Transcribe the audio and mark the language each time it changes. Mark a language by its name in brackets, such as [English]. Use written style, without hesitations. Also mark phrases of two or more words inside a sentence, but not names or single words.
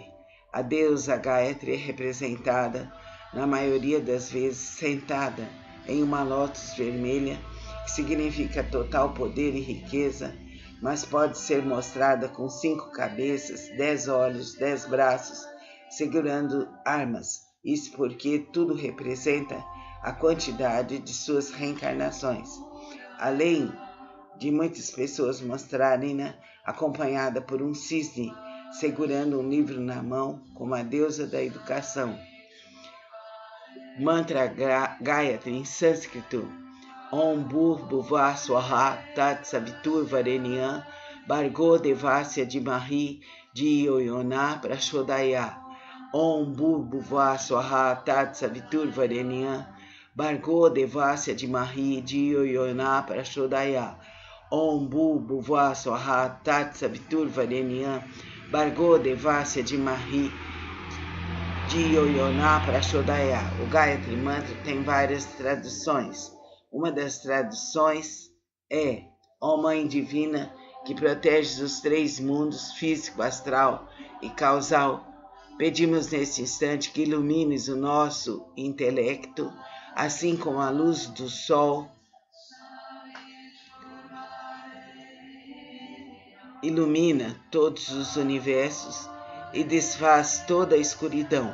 [Portuguese] A deusa Gayatri é representada, na maioria das vezes, sentada em uma lótus vermelha, que significa total poder e riqueza, mas pode ser mostrada com 5 cabeças, 10 olhos, 10 braços, segurando armas. Isso porque tudo representa a quantidade de suas reencarnações. Além de muitas pessoas mostrarem-na acompanhada por um cisne segurando um livro na mão, como a deusa da educação. Mantra Gayatri em sânscrito: [Sanskrit] ॐ भूर्भुवः स्वाहा तत् सवितुर् वरेण्यं भर्गो देवस्य धीमहि धियो योनः प्रचोदया. ॐ भूर्भुवः स्वाहा तत् सवितुर् वरेण्यं भर्गो देवस्य धीमहि धियो योनः प्रचोदया. ॐ भूर्भुवः स्वाहा तत् सवितुर् वरेण्यं भर्गो देवस्य धीमहि धियो योनः प्रचोदया. [Portuguese] O Gayatri Mantra tem várias traduções. Uma das traduções é: ó Mãe Divina, que proteges os 3 mundos, físico, astral e causal, pedimos neste instante que ilumines o nosso intelecto, assim como a luz do sol ilumina todos os universos e desfaz toda a escuridão.